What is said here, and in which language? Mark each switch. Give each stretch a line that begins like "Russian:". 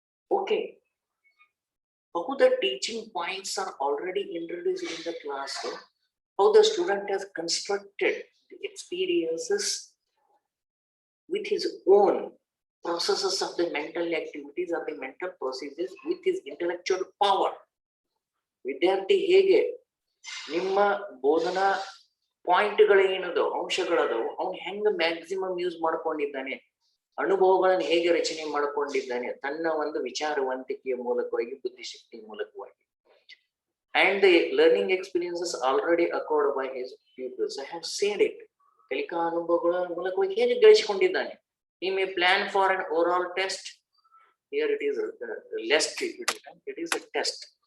English: Okay, how the teaching points are already introduced in the classroom, how the student has constructed the experiences with his own processes of the mental activities or the mental processes with his intellectual power.
Kannada: ವಿದ್ಯಾರ್ಥಿ ಹೇಗೆ ನಿಮ್ಮ ಬೋಧನಾ ಪಾಯಿಂಟ್ಗಳೇನದು ಅಂಶಗಳದವು ಅವ್ನು ಹೆಂಗ maximum use ಮಾಡ್ಕೊಂಡಿದ್ದಾನೆ, ಅನುಭವಗಳನ್ನು ಹೇಗೆ ರಚನೆ ಮಾಡ್ಕೊಂಡಿದ್ದಾನೆ ತನ್ನ ಒಂದು ವಿಚಾರವಂತಿಕೆಯ ಮೂಲಕವಾಗಿ, ಬುದ್ಧಿಶಕ್ತಿಯ ಮೂಲಕವಾಗಿ.
English: And the learning experiences already acquired by his pupils. I have said it.
Kannada: ಕಲಿಕಾ ಅನುಭವಗಳ ಮೂಲಕವಾಗಿ ಹೇಗೆ ಗಳಿಸಿಕೊಂಡಿದ್ದಾನೆ.
English: He may plan for an oral test. Here it is less written. It is a test.